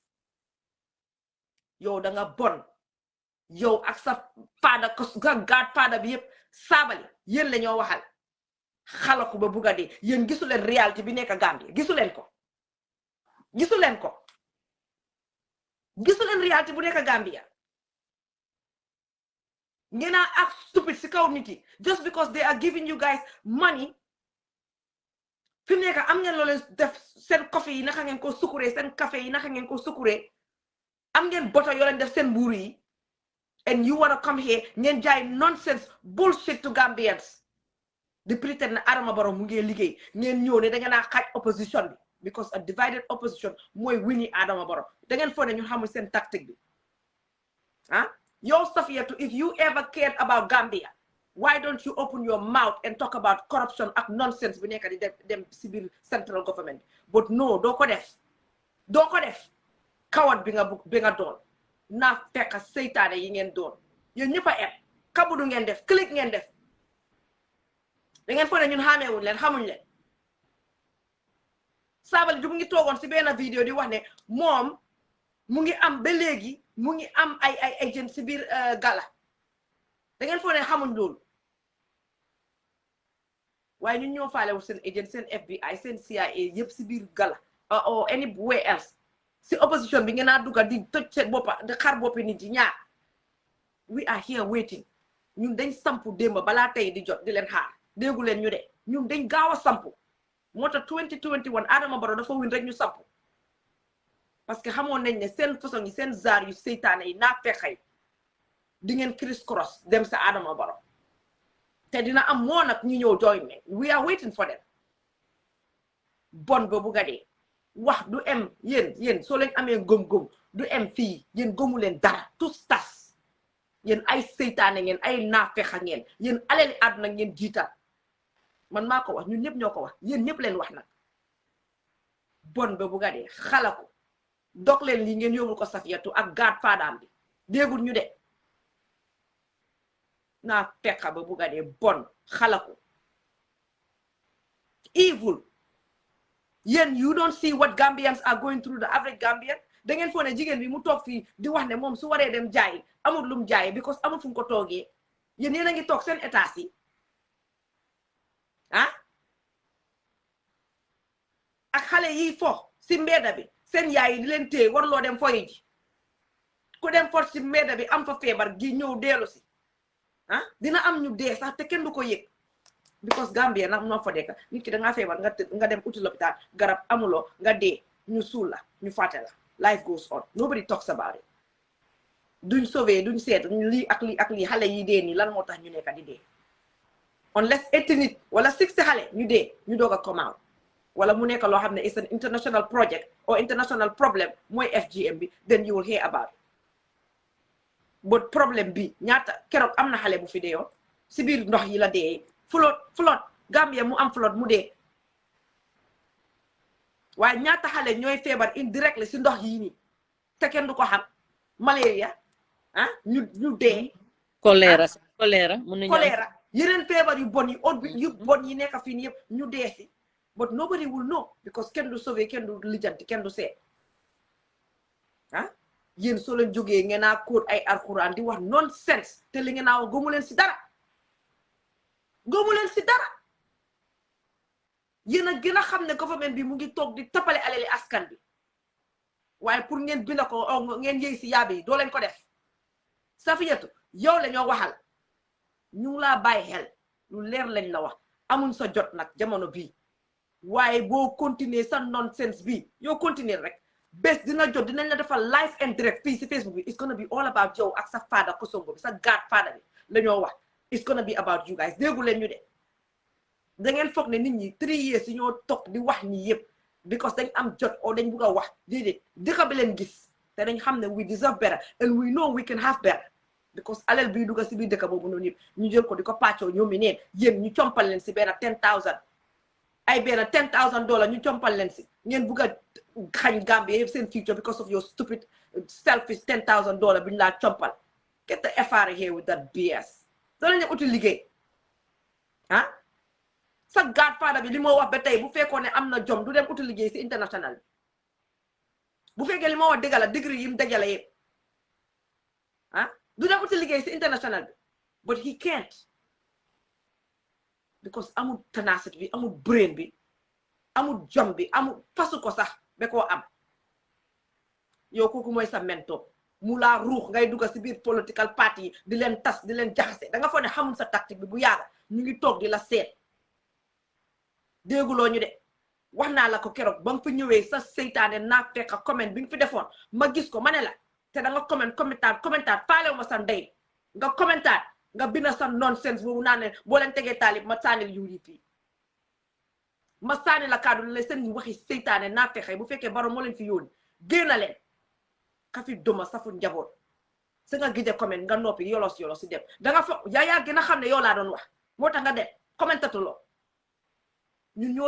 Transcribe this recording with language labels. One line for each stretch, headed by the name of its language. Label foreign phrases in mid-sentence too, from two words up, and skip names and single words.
Wolof: yow da nga bon yow ak sa faada ko gaat faada bi yëpp saabali yéen la ñoo waxal xalaku ba bugga dee yéen gisu leen réalité bi nekk Gambie gisu leen ko gisu leen réalité bu nekk Gambia ngeen a
English: act stupid
Wolof: si kaw nit yi
English: just because they are giving you guys money
Wolof: fi mu nekk am ngeen loo leen def seen coffee yi naka ngeen ko sukuree seen café yi naka ngeen ko sukuree am ngeen boto yoo leen def seen mbuuru yi
English: and you want to come here
Wolof: ngeen jaay
English: nonsense bullshit to Gambians
Wolof: di pretend na Adama Barrow mu ngi liggéey ngeen ñëw ne da ngeen a xaaj opposition bi
English: because a divided opposition
Wolof: mooy wini Adama Barrow da ngeen foog ne ñun xamul seen tactique bi yow Safiyatu,
English: if you ever cared about Gambia, why don't you open your mouth and talk about corruption and nonsense
Wolof: bi nekk di dem si biir
English: central government? But no,
Wolof: doo ko def kawat bi nga doon naa fekk seytaane yi ngeen doon yéen ñëpp a eb kabudu ngeen def click ngeen def da ngeen foog ne ñun xàmmeewuñ leen xamuñ leen. Sabally du mu ngi toogoon si benn vidéo di wax ne moom mu ngi am ba léegi mu ngi am ay agent si biir gala da ngeen foog ne xamuñ loolu waaye ñun ñoo faalewul seen agent seen FBI seen CIA yëpp si biir gala
English: or anywhere else
Wolof: si opposition bi ngeen a dugga di toj seen boppa di xar boppi nit yi ñaar.
English: We are here waiting
Wolof: ñun dañ sampu démb balaa tey di jot di leen xaar déggu leen ñu de ñun dañ gaaw a sampu moo tax 2021 Adama Barrow dafa win rek ñu sampu
French: parce que
Wolof: xamoon nañ ne seen façon yi seen zaar yu seytaane yi naa fexey di ngeen
English: criss cross
Wolof: dem sa Adama Barrow te dina am moo nag ñu ñëw join ne
English: we are waiting for them.
Wolof: Bon ba bugga dee wax du em yéen soo leen amee gëm-gëm du em fii yéen gëmu leen dara tous tas yéen ay seytaane ngeen ay naafexa ngeen yéen alali àdduna ngeen jiital man maa ko wax ñun ñëpp ñoo ko wax yéen ñëpp leen wax nag bon ba bugga dee xala ko dog leen lii ngeen yóbbul ko Safiyatu ak gaat faadaam bi déggul ñu de naa fekka ba bugga dee bon xala ko evil.
English: Yéen you don't see what Gambians are going through, the average Gambian.
Wolof: Da ngeen foo ne jigéen bi mu toog fii di wax ne moom su waree dem jaay amul lum jaay because amul fu mu ko toogee yéen yéen a ngi toog seen état yi ak xale yi fo si mbedda bi seen yaay yi di leen téye warloo dem foyi ji ku dem for si mbedda bi am fa feebar gi ñëw deelu si dina am ñu dee sax te kenn du ko yëg because Gambia nag noo fa dekk nit ki da ngaa feebar nga dem uti lopitaan garab amuloo nga dee ñu suul la ñu fàtte la
English: life goes on nobody talks about it
Wolof: duñ sauvé duñ seet lii ak lii xale yi dee nii lan moo tax ñu nekk di dee unless 80 nit wala 60 xale ñu dee ñu doog a
English: come out
Wolof: wala mu nekk loo xam ne
English: it's an international project or international problem
Wolof: mooy FGM bi
English: then you will hear about it
Wolof: but problème bi ñaata keroog am na xale bu fi deeyoon si biir ndox yi la dee flood Gambia mu am flood mu dee waaye ñaata xale ñooy feebar indirectly si ndox yii nii te kenn du ko xam malaria ñu dee choléra yeneen feebar yu bon yi nekk fii nii yëpp ñu dee si
English: but nobody will know
Wolof: because kenn du sauvé kenn du lijjanti kenn du seet yéen soo leen jógee ngeen a kóot ay alxuraan di wax nonsense te li ngeen a wax gëmu leen si dara yéen a gën a xam ne government bi mu ngi toog di tappale alali askan bi waaye pour ngeen binda ko ngeen yëy si yaabe yi doo leen ko def Safiyatu yow la ñoo waxal ñu ngi laa bàyyi xel lu leer lañ la wax amuñ sa jot nag jamono bii waaye boo continuer sa nonsense bi yow continuer rek bés dina jot dinañ la defal
English: live and direct
Wolof: fii si Facebook bi
English: it's gonna be all about
Wolof: yow ak sa faada kosongo bi sa gaat faada bi la ñoo wax
English: it's gonna be about you guys
Wolof: déggu leen ñu de da ngeen foog ne nit ñi 3 years yi ñoo toog di wax ñi yëpp because dañ am jot o dañ bugg a wax déedéet dëkk bi leen gis te dañ xam ne
English: we deserve better and we know we can have better because
Wolof: alal bii dugga si biir dëkk boobu noonu yëpp ñu jël ko di ko pàccoo ñoom mi neen yéen ñu compal leen si benn 10,000 ay benn $10,000 ñu compal leen si ngeen bugg a xañ Gambia yëpp seen future
English: because of your stupid selfish $10,000
Wolof: bi ñu laa compal
English: get the F out of here with that BS
Wolof: doo leen uti liggéey sa godfather bi li moo wax ba tey bu fekkoon ne am na jom du dem uti liggéey si international bi bu fekkee li moo wax dëgg la degree yi mu dajale yëpp du dem uti liggéey si international bi
English: but he can't because
Wolof: amul tenacity bi amul brain bi amul jom bi amul fasu ko sax ba koo am yow kooku mooy sa mentor mu laa ruux ngay dugga si biir political party yi di leen tas di leen jaxase da nga foog ne xamul sa tactique bi bu yàgga ñu ngi toog di la seet dégguloo ñu de wax naa la ko keroog ba nga fi ñëwee sa seytaane naa fekk comment bi nga fi defoon ma gis ko ma ne la te da nga commentaar faalewu ma sa ndey nga commentaar nga bina sa nonsense boobu naan ne boo leen tegee taalib ma saanil UDP ma saani la kaddu la seen waxi seytaane naa fexe bu fekkee Barrow moo leen fi yónni génna leen ka fi duma safu njaboot sa nga gide comment nga noppi yolos si dem da nga fa yaa gën a xam ne yow laa doon wax moo tax nga dem commentatuloo ñun ñoo